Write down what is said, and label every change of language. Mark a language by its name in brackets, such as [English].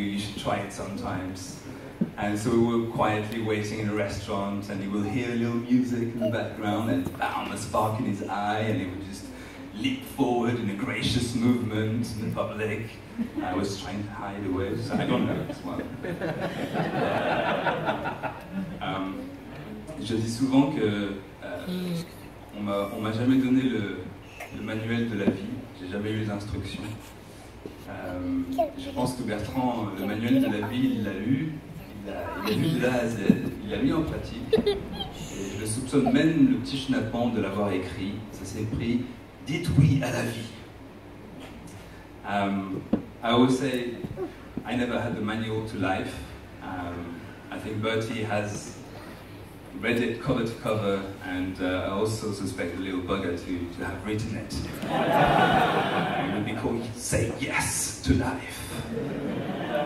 [English] You should try it sometimes. And so we were quietly waiting in a restaurant, and he will hear a little music in the background, and bam, a spark in his eye, and he would just leap forward in a gracious movement in the public. I was trying to hide away, so I don't know this one. [French] Je dis souvent que on m'a jamais donné le manuel de la vie, j'ai jamais eu les instructions. Je pense que Bertrand, le manuel de la vie, il l'a lu, il a lu de A à Z, il l'a mis en pratique, et je le soupçonne même, le petit schnappant, de l'avoir écrit. Ça s'est pris « Dites oui à la vie ». [English] I always say I never had the manual to life. I think Bertie has read it cover to cover, and I also suspect the little bugger to have written it. It would be called Say Yes to Life.